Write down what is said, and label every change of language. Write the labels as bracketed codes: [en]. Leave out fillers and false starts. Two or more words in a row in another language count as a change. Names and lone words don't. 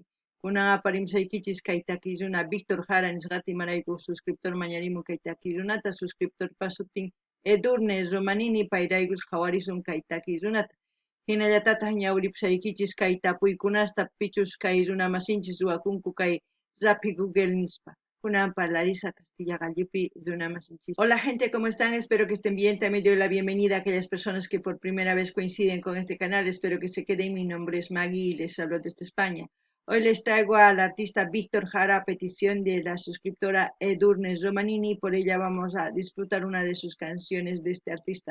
[qu] Kunan aparimsaykichis kay takiy runa Víctor Jara nisqata imarayku suscriptor mañarimun kay takiy runata suscriptor pasutin Edurne Romanini payraykus qhawarisun kay takiy runata. Hinallatataq ñawripusaykichis kay tapuykunasta pichus kay runa masinchis ruwakunku kay Rappi Google nispa. Kunan parlariza Castilla Gallupi runa masinchis. [es] Hola gente, ¿cómo están? Espero que estén bien. También doy la bienvenida a aquellas personas que por primera vez coinciden con este canal. Espero que se queden. Mi nombre es Maggie y les hablo desde España. Hoy les traigo al artista Víctor Jara a petición de la suscriptora Edurne Romanini. Por ella vamos a disfrutar una de sus canciones de este artista.